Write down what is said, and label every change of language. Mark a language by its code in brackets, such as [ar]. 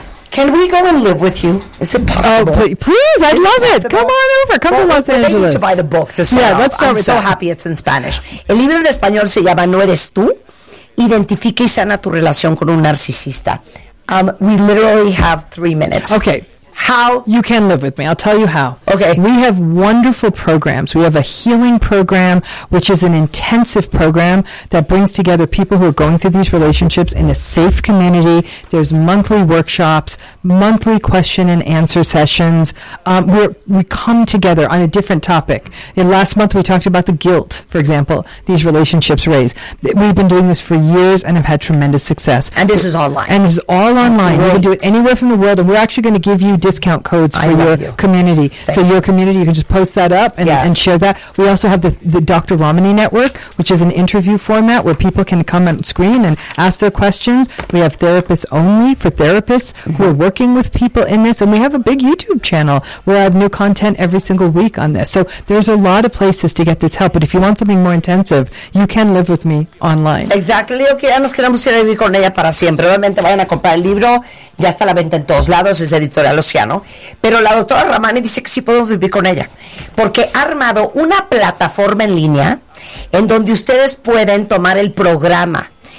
[en] Can we go and live with you? Is it possible? Oh, please, I'd love it. Come on over. Come to Los Angeles. They need to buy the book to start off. Let's start with that. I'm so happy it's in Spanish. [es] El libro en español se llama No Eres Tú. Identifica y sana tu relación con un narcisista. [en] We literally have 3 minutes. Okay. How? You can live with me. I'll tell you how. Okay. We have wonderful programs. We have a healing program, which is an intensive program that brings together people who are going through these relationships in a safe community. There's monthly workshops, monthly question and answer sessions. We come together on a different topic. In last month, we talked about the guilt, for example, these relationships raise. We've been doing this for years and have had tremendous success. And this is online. And this is all online. Great. You can do it anywhere from the world. And we're actually going to give you discount codes for your community. Thank so you. Your community, you can just post that up and share that. We also have the Dr. Ramani Network, which is an interview format where people can come on screen and ask their questions. We have therapists only for therapists mm-hmm. who are working with people in this. And we have a big YouTube channel where I have new content every single week on this. So there's a lot of places to get this help. But if you want something more intensive, you can live with me online. Exactly. Okay. [es] Ya nos queremos ir a vivir con ella para siempre. Obviamente vayan a comprar el libro. Ya está a la venta en todos lados. Es editorial. Océano, pero la doctora Ramani dice que sí podemos vivir con ella, porque ha armado una plataforma en línea en donde ustedes pueden tomar el programa.